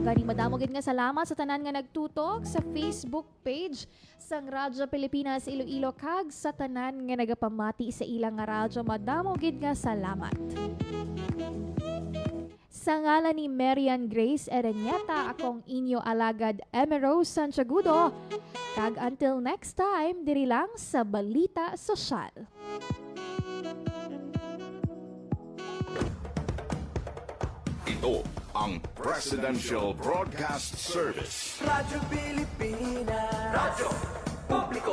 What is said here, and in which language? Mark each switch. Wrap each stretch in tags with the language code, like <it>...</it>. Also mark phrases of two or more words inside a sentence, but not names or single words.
<hil>Ganing madamo gid nga salamat sa tanan nga nagtutok sa Facebook page sang Radyo Pilipinas Iloilo kag sa tanan nga nagapamati sa ilang nga radyo. Madamo gid nga salamat. Sa ngalan ni Marian Grace Ereñeta, akong inyo alagad Emerose Santiagudo. Kag</hil> <en>until next time,</en> <hil>diri lang sa Balita Sosyal.</hil> <tl>Ito ang Presidential Broadcast Service. Radyo Pilipinas. Radyo Publiko.</tl>